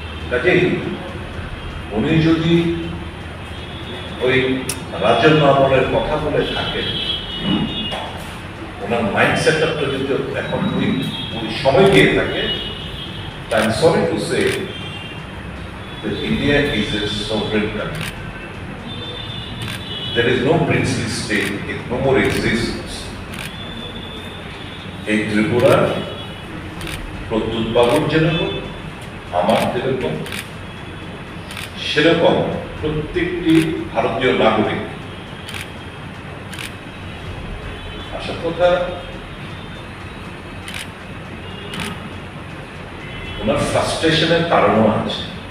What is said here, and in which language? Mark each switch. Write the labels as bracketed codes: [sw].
[bn] কাজেই উনি যদি ওই রাজন্য আমলের কথা বলে থাকেন, ওনার মাইন্ডসেট আপটা যদি এখন ওই সময় দিয়ে থাকে, [en] I am sorry to say that India is a sovereign country. There is no princely state, it no more exists. [bn] এই ত্রিপুরা প্রদ্যুৎ বাবুর যেরকম, আমার যেরকম, সেরকম প্রত্যেকটি ভারতীয় নাগরিক। আসল কথা, ওনার ফ্রাস্ট্রেশনের কারণও আছে।